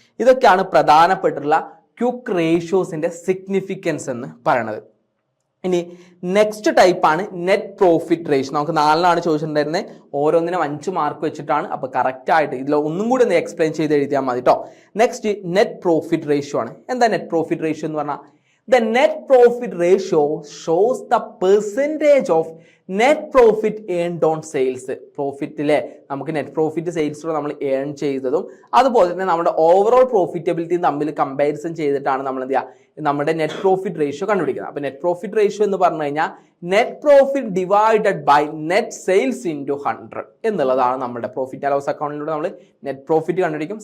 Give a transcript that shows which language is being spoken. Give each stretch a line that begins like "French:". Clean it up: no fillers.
Malayalam: ഇതൊക്കെയാണ് പ്രധാനപ്പെട്ടുള്ള quick റേഷ്യോസിന്റെ significance എന്ന് പറയുന്നത്. ഇനി നെക്സ്റ്റ് ടൈപ്പാണ് നെറ്റ് പ്രോഫിറ്റ് റേഷ്യോ. നമുക്ക് 4 ചോദിച്ചിട്ടുണ്ടായിരുന്നത്. ഓരോന്നിനും 5 മാർക്ക് വെച്ചിട്ടാണ്. അപ്പോൾ കറക്റ്റ് ആയിട്ട് ഇതിൽ ഒന്നും കൂടി ഒന്ന് എക്സ്പ്ലെയിൻ ചെയ്ത് എഴുതിയാൽ മതി കേട്ടോ. നെക്സ്റ്റ് നെറ്റ് പ്രോഫിറ്റ് റേഷ്യോ ആണ്. എന്താ നെറ്റ് പ്രോഫിറ്റ് റേഷ്യോ എന്ന് പറഞ്ഞാൽ?
English: The net profit ratio shows the percentage of net profit earned on sales.
Malayalam: പ്രോഫിറ്റിലെ നമുക്ക് നെറ്റ് പ്രോഫിറ്റ് സെയിൽസിലൂടെ നമ്മൾ ഏൺ ചെയ്തതും അതുപോലെ തന്നെ നമ്മുടെ ഓവറോൾ പ്രോഫിറ്റബിലിറ്റിയും തമ്മിൽ കമ്പാരിസൺ ചെയ്തിട്ടാണ് നമ്മൾ എന്ത് ചെയ്യുക? നമ്മുടെ നെറ്റ് പ്രോഫിറ്റ് റേഷ്യോ കണ്ടുപിടിക്കുന്നത്. അപ്പോൾ നെറ്റ് പ്രോഫിറ്റ് റേഷ്യോ എന്ന് പറഞ്ഞു കഴിഞ്ഞാൽ net profit divided by net sales into 100 എന്നുള്ളതാണ് നമ്മുടെ പ്രോഫിറ്റ് ആൻഡ് ലോസ് അക്കൗണ്ടിലൂടെ നമ്മൾ നെറ്റ് പ്രോഫിറ്റ് കണ്ടുപിടിക്കും.